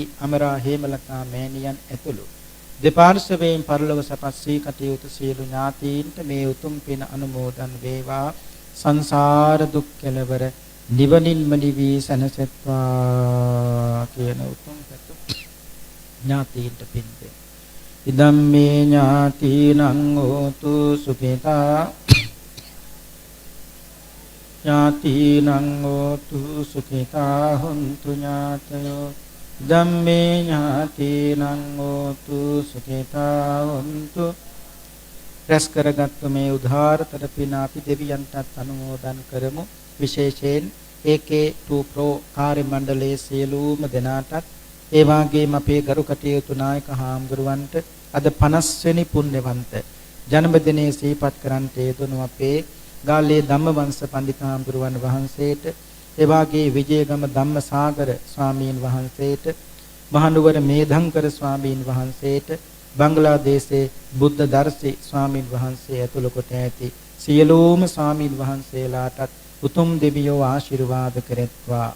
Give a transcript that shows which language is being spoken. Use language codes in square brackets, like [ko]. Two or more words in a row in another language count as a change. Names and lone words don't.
[si] අමරා හේමලතා මෑණියන් ඇතුළු දෙපාර්ශවයෙන් පරිලෝක සපත් සී කටයුතු සියලු ඥාතීන්ට මේ උතුම් පින අනුමෝදන් වේවා. සංසාර දුක් කෙලවර නිවනින්ම නිවී සැනසෙත්වා කියන උතුම් පැතු ඥාතීන්ට පින් දෙන්න. [pi] ඉදම්මේ ඥාතීනං හෝතු සුඛිතා ඥාතීනං හෝතු සුඛිතා හොන්තු ඥාතයෝ ධම්මේ ඥාතීනං හෝතු සුඛිතා හොන්තු. [si] රැස් කරගත් මේ උදාාරතර පින අපි දෙවියන්ටත් අනුමෝදන් කරමු. විශේෂයෙන් AK2 Pro කාර්ය මණ්ඩලයේ සියලුම දෙනාටත් ඒ වගේම අපේ ගරු කටයුතු නායක හාමුදුරුවන්ට අද 50 වෙනි පුණ්‍යවන්ත ජන්මදිනයේ සිහිපත් කරන්ට යෙදුණු අපේ ගාල්ලේ ධම්මවංශ පඬිතු හාමුදුරුවන් වහන්සේට, ඒ වගේ විජයගම ධම්මසාගර ස්වාමීන් වහන්සේට, මහනුවර මේධංකර ස්වාමීන් වහන්සේට, බංග්ලාදේශයේ බුද්ධ දර්ශී ස්වාමීන් වහන්සේ ඇතුළු කොට ඇති සියලුම ස්වාමීන් වහන්සේලාටත් උතුම් දෙවියෝ ආශිර්වාද කෙරෙත්වා.